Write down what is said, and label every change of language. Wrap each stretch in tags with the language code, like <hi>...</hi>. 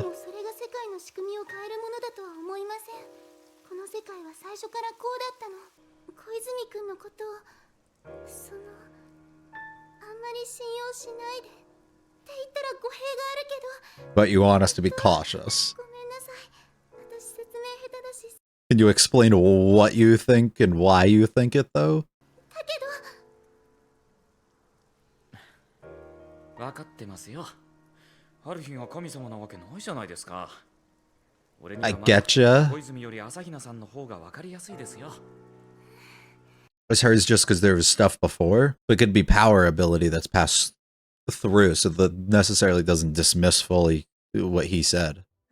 <ja>でもそれが世界の仕組みを変えるものだとは思いません。この世界は最初からこうだったの。小泉君のことをあんまり信用しないでって言ったら語弊があるけど。</ja> <en>But you want us to be cautious.</en> <ja>ごめんなさい。私説明下手だし。</ja> <en>Can you explain what you think and why you think it though?</en> <ja>だけど。分かってますよ。ハルヒが神様なわけないじゃないですか。俺には</ja> <en>I getcha.</en> <ja>小泉より朝比奈さんの方が分かりやすいですよ。</ja> <en>Was hers just because there was stuff before? But it could be power ability that's passed through, so that necessarily doesn't dismiss fully what he said.</en>